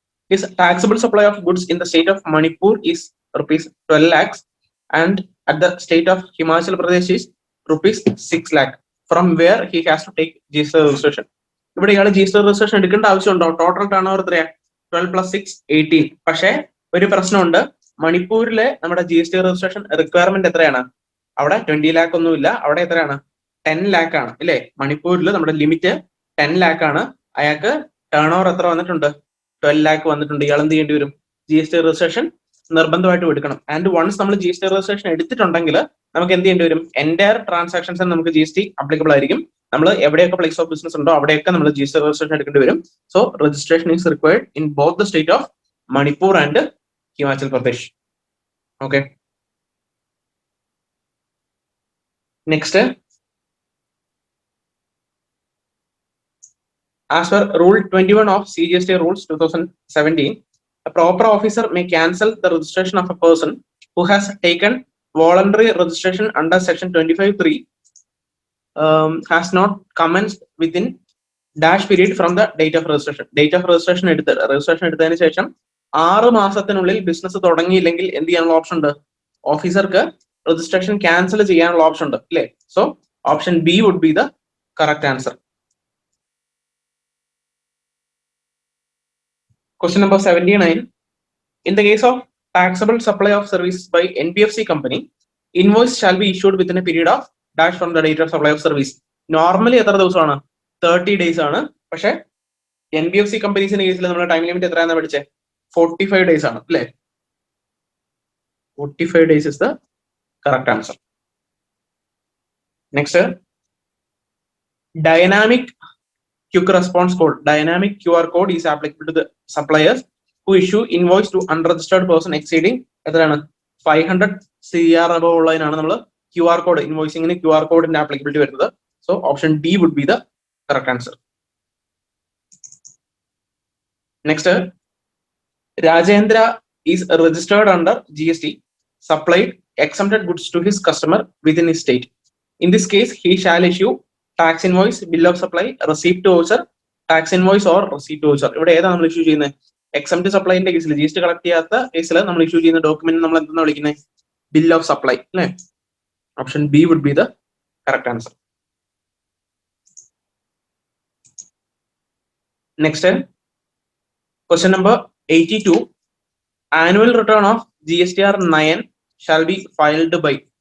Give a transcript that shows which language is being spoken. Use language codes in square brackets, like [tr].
[en] His taxable supply of goods in the state of Manipur is rupees 12 lakhs and at the state of Himachal Pradesh is rupees 6 lakh. From where he has to take GST registration? [ml] ഇവിടെ ഇയാൾ GST registration എടുക്കേണ്ട ആവശ്യമുണ്ടോ? Total turn over എത്രയാ? 12 + 6 18. പക്ഷേ ഒരു പ്രശ്നമുണ്ട്. മണിപ്പൂരിലെ നമ്മുടെ GST രജിസ്ട്രേഷൻ റിക്വയർമെന്റ് എത്രയാണ്? അവിടെ 20 lakh ഒന്നുമില്ല. അവിടെ എത്രയാണ്? 10 lakh ആണ്, ഇല്ലേ? മണിപ്പൂരിൽ നമ്മുടെ ലിമിറ്റ് 10 lakh ആണ്. അയാൾക്ക് ടേൺ ഓവർ എത്ര വന്നിട്ടുണ്ട്? 12 lakh വന്നിട്ടുണ്ട്, ഇയാൾ എന്ത് ചെയ്യേണ്ടി വരും? GST രജിസ്ട്രേഷൻ നിർബന്ധമായിട്ടും എടുക്കണം. [en] and once [ml] നമ്മൾ GST രജിസ്ട്രേഷൻ എടുത്തിട്ടുണ്ടെങ്കിൽ നമുക്ക് എന്ത് ചെയ്യേണ്ടി വരും? എൻറ്റയർ ട്രാൻസാക്ഷൻസ് നമുക്ക് GST അപ്ലിക്കബിൾ ആയിരിക്കും. നമ്മൾ എവിടെയൊക്കെ പ്ലേസ് ഓഫ് ബിസിനസ് ഉണ്ടോ അവിടെയൊക്കെ നമ്മൾ GST രജിസ്ട്രേഷൻ എടുക്കേണ്ടി വരും. [en] So registration is required in both the state of Manipur and Himachal Pradesh. Okay, next, as per Rule 21 of CGST Rules 2017, a proper officer may cancel the registration of a person who has taken voluntary registration under Section 25(3) has not commenced within dash period from the date of registration. [ml] Date of registration എടുത്തതിന് ശേഷം 6 മാസത്തിനുള്ളിൽ business തുടങ്ങിയില്ലെങ്കിൽ എന്ത് ചെയ്യാനുള്ള option ഉണ്ട്? ഓഫീസർക്ക് registration cancel ചെയ്യാനുള്ള option ഉണ്ട് അല്ലേ? [en] So option B would be the correct answer. Question number 79. In the case of taxable supply of services by NBFC company, invoice shall be issued within a period of dash from the date of supply of service. [ml] Normally എത്ര ദിവസമാണ്? 30 days ആണ്. പക്ഷേ NBFC കമ്പനീസിന്റെ കേസിൽ നമ്മുടെ time limit എത്രയാണെന്ന് പഠിച്ചേ? 45 days ആണ് അല്ലേ? [en] 45 days is the correct answer. Next, dynamic quick response code, dynamic QR code is applicable to the suppliers who issue invoice to unregistered person exceeding [ml] എത്രയാണ്? 500 CR above ഉള്ളതിനാണ് നമ്മൾ QR code, ഇൻവോയ്സിംഗിന് QR കോഡിന്റെ applicability വരുന്നത്. [en] So option D would be the correct answer. Next, Rajendra is registered under GST, supplied exempted goods to his customer within his state. In this case, he shall issue tax invoice, bill of supply, receipt voucher, tax invoice or receipt voucher. [ml] ഇവിടെ ഏതാണ് നമ്മൾ issue ചെയ്യുന്നത്? Exempt സപ്ലൈന്റെ കേസിൽ, GST collect ചെയ്യാത്ത കേസിൽ നമ്മൾ issue ചെയ്യുന്ന document നമ്മൾ എന്തെന്ന് വിളിക്കുന്നത്? ബിൽ ഓഫ് സപ്ലൈ അല്ലേ? [en] Option B would be the correct answer. Next, question number 82. Annual return of GSTR 9 shall be filed by.